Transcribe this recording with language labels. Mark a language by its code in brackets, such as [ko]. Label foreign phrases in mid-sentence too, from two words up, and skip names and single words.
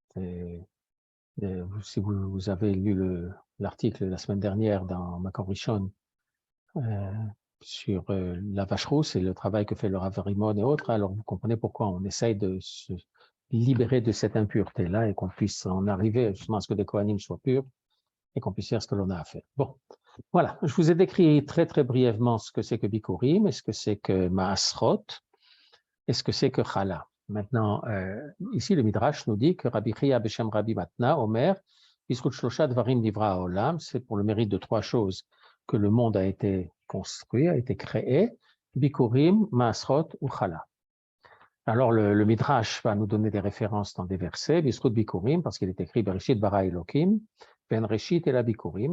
[fr] Si vous avez lu l'article la semaine dernière dans Makor Rishon sur la vache rousse et le travail que fait le Rav Rimon et autres, alors vous comprenez pourquoi on essaye de se libérer de cette impureté-là et qu'on puisse en arriver justement à ce que les Kohanim soient purs et qu'on puisse faire ce que l'on a à faire. Bon, voilà, je vous ai décrit très très brièvement ce que c'est que Bikurim, et ce que c'est que Maasrot, et ce que c'est que Chala. Maintenant, ici le Midrash nous dit que [he] רבי חייא בשם רבי מתנה, אומר, בזכות שלושה דברים נברא עולם, [fr] c'est pour le mérite de 3 choses que le monde a été construit, a été créé, Bikurim, Maasrot ou Chala. Alors le Midrash va nous donner des références dans des versets, [he] בזכות ביכורים, [fr] parce qu'il est écrit [he] בראשית ברא אלוקים, [fr] Ben Reshit et la Bikurim.